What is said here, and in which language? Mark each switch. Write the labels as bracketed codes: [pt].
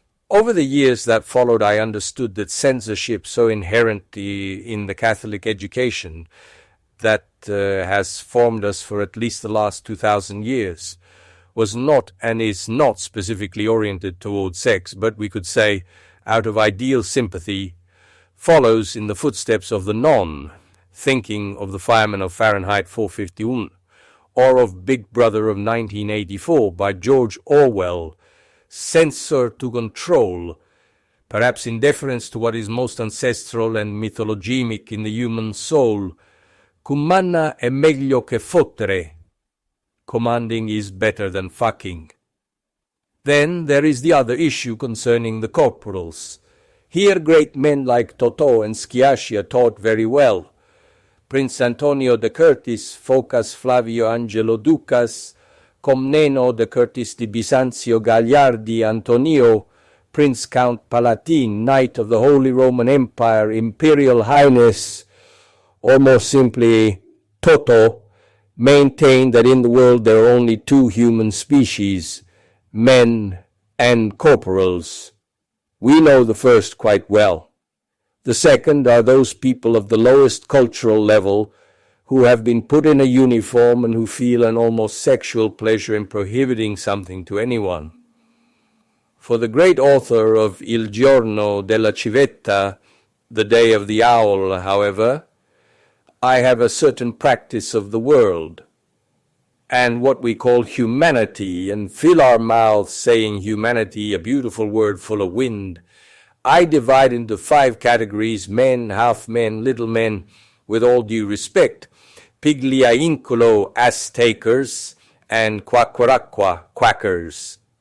[en] Over the years that followed, I understood that censorship, so inherent in the Catholic education that has formed us for at least the last 2,000 years, was not and is not specifically oriented towards sex, but we could say, out of ideal sympathy, follows in the footsteps of the non, thinking of the fireman of Fahrenheit 451, or of Big Brother of 1984 by George Orwell, censor to control, perhaps in deference to what is most ancestral and mythologemic in the human soul. [scn] Cumanna è meglio che fottere. [en] Commanding is better than fucking. Then there is the other issue concerning the corporals. Here great men like Totò and Schiascia taught very well. Prince Antonio de Curtis, Focas Flavio Angelo Ducas, Comneno de Curtis di Bisanzio Gagliardi Antonio, Prince Count Palatine, Knight of the Holy Roman Empire, Imperial Highness, or more simply, Toto, maintained that in the world there are only two human species, men and corporals. We know the first quite well. The second are those people of the lowest cultural level who have been put in a uniform and who feel an almost sexual pleasure in prohibiting something to anyone. For the great author of Il Giorno della Civetta, the day of the owl, however, I have a certain practice of the world and what we call humanity, and fill our mouths saying humanity, a beautiful word full of wind. I divide into 5 categories: men, half men, little men, with all due respect, pigliaincolo, ass-takers, and quacquaraqua, quackers.